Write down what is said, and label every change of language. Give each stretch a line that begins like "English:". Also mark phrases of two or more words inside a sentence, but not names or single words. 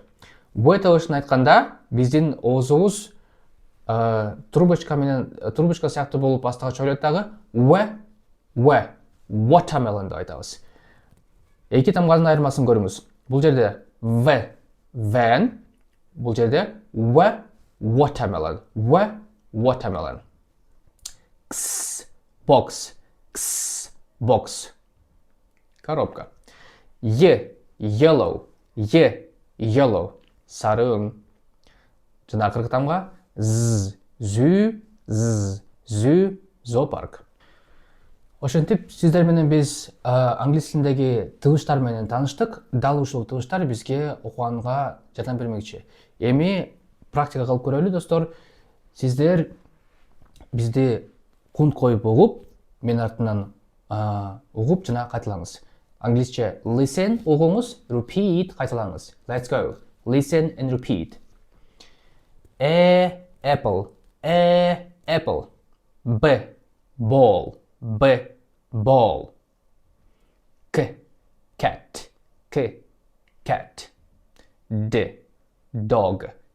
Kyrgyz: W табышын айтканда биздин оозубуз трубочка сыяктуу болуп астыга чойлойт дагы watermelon деп айтабыз. Эки тамганын айырмасын көрүңүз. Бул жерде
English: v van,
Kyrgyz: бул жерде
English: w watermelon, w watermelon. X box, x box. Коробка. Yellow, yellow.
Kyrgyz: Сары. Жана акыркы тамга zoo, зоопарк. Ошентип сиздер менен биз англис тилиндеги тыгыштар менен тааныштык. Дал ушул тыгыштар бизге окуганга жардам бермекчи. Эми практика кылып көрөлү, достор. Сиздер бизди кунт коюп угуп, мен артынан угуп жана кайталаңыз. Англисче listen угуңуз, repeat кайталаңыз.
English: Let's go. Listen and repeat. Apple, apple. B ball. Cat. Dog.